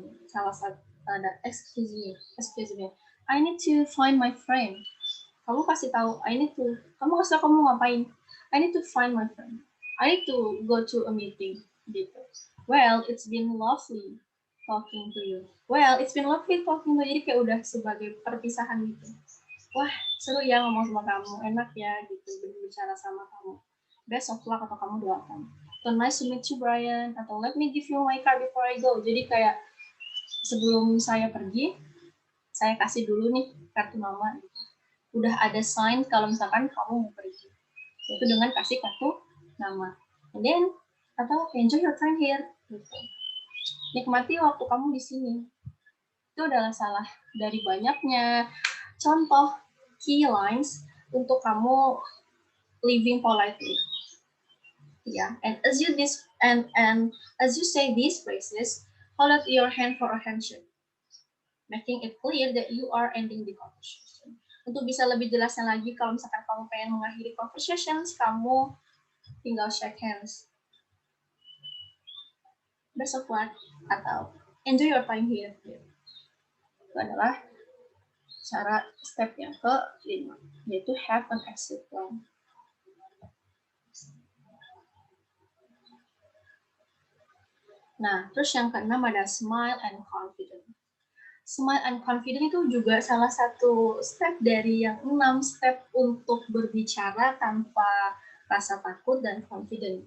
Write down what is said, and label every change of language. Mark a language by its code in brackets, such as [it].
[id] Salah satu ada [en] excuse me. I need to find my friend. [id] Kamu kasih tahu kamu kasih tahu kamu ngapain. [en] I need to find my friend. I need to go to a meeting gitu. Well, it's been lovely talking to you. [id] Jadi kayak udah sebagai perpisahan gitu. Wah, seru ya ngomong sama kamu, enak ya gitu berbicara sama kamu. [en] Best of luck [id] atau kamu doakan. [en] So nice to meet you, Brian. [id] Atau [en] let me give you my card before I go. [id] Jadi kayak sebelum saya pergi, saya kasih dulu nih kartu nama. Gitu. Udah ada sign kalau misalkan kamu mau pergi. Itu dengan kasih kartu nama. [en] And then, [id] atau [en] enjoy your time here. [id] Gitu. Nikmati waktu kamu di sini. Itu adalah salah dari banyaknya contoh [en] key lines [id] untuk kamu [en] living politely. Yeah, and as you say these phrases, hold out your hand for a handshake, making it clear that you are ending the conversation. [id] Untuk bisa lebih jelasnya lagi, kalau misalkan kamu pengen mengakhiri conversations, kamu tinggal [en] shake hands. Best of luck [id] atau [en] enjoy your time here. [id] Itu adalah cara step yang ke-5, yaitu have an exit plan. Nah, terus yang keenam ada [en] smile and confident. Smile and confident [id] itu juga salah satu step dari yang 6 step untuk berbicara tanpa rasa takut dan confident.